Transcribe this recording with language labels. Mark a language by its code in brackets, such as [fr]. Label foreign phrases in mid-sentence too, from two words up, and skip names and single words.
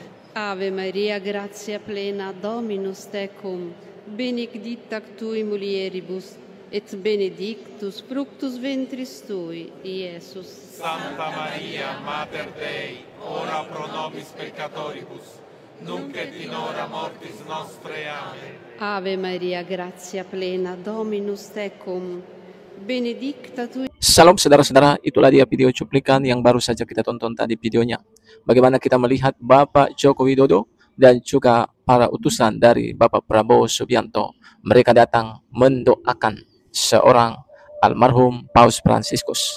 [la] Ave Maria, gratia plena, Dominus tecum, benedicta tui mulieribus, et benedictus fructus ventris tui, Iesus. Santa Maria, Mater Dei, ora pro nobis peccatoribus, nunc et in hora mortis nostre. Amen. Ave Maria, gratia plena, Dominus tecum, benedicta tui. [id] Salam saudara-saudara, itulah dia video cuplikan yang baru saja kita tonton tadi videonya. Bagaimana kita melihat Bapak Joko Widodo dan juga para utusan dari Bapak Prabowo Subianto. Mereka datang mendoakan seorang almarhum Paus Fransiskus.